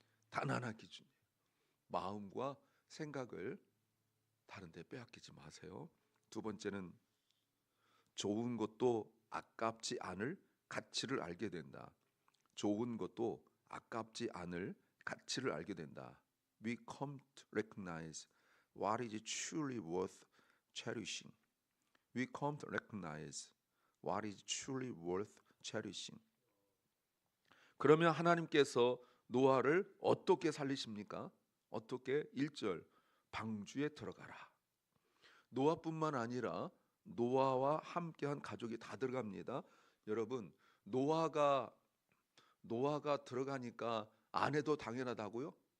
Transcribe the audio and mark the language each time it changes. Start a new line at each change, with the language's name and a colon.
Korean: 단 하나 기준이에요. 마음과 생각을 다른 데 빼앗기지 마세요. 두 번째는 좋은 것도 아깝지 않을 가치를 알게 된다. 좋은 것도 아깝지 않을 가치를 알게 된다.
English: We come to recognize what is truly worth cherishing. We come to recognize what is truly worth cherishing.
Korean: 그러면 하나님께서 노아를 어떻게 살리십니까? 어떻게? 1절 방주에 들어가라. 노아뿐만 아니라 노아와 함께한 가족이 다 들어갑니다. 여러분, 노아가 들어가니까 아내도 당연하다고요?